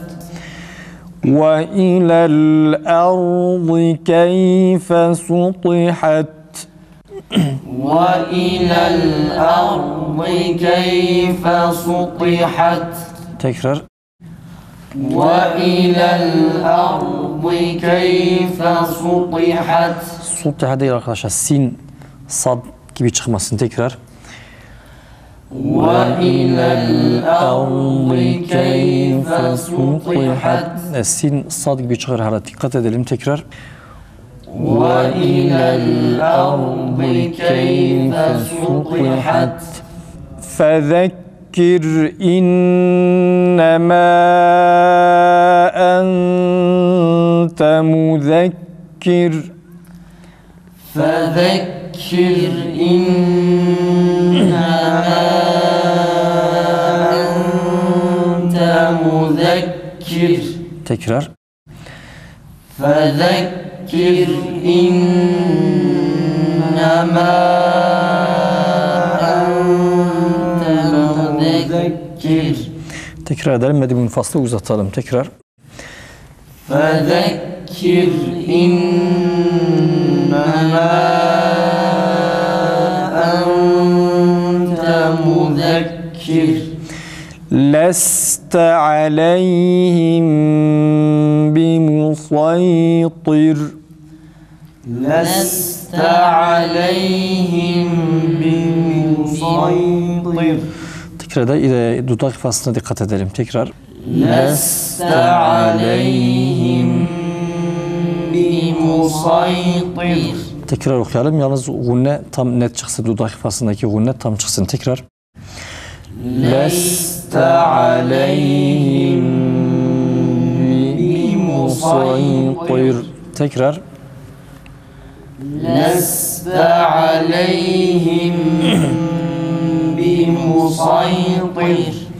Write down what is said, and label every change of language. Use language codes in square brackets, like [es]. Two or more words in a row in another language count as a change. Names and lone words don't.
[ar] وإلى الأرض كيف سطحت وإلى الأرض كيف سطحت [tr] tekrar [ar] وإلى الأرض كيف سطحت [tr] Sultiha değil arkadaşlar. Sin, sad gibi çıkmasın. Tekrar. [ar] وإلى الأرض كيف سطحت [tr] Sin, sad gibi çıkar hala. Dikkat edelim. Tekrar. [ar] وإلى الأرض كيف سطحت فذكر إنما أنت مذكر فذكر إنما أنت مذكر [tr] tekrar [ar] فذكر إنما أنت مذكر [tr] tekrar edelim. Medi munfaslı uzatalım. Tekrar. [ar] فذكر إنما أنت مذكر لست عليهم بمسيطر لست عليهم بمسيطر [tr] tekrar da dudak ifasına dikkat edelim. Tekrar. [ar] لست عليهم بمسيطر [tr] Tekrar okuyalım. Yalnız gunne tam net çıksın. Dudak ifasındaki gunne tam çıksın. Tekrar. [ar] لست عليهم بمسيطر [tr] Tekrar. [ar] لست عليهم بمسيطر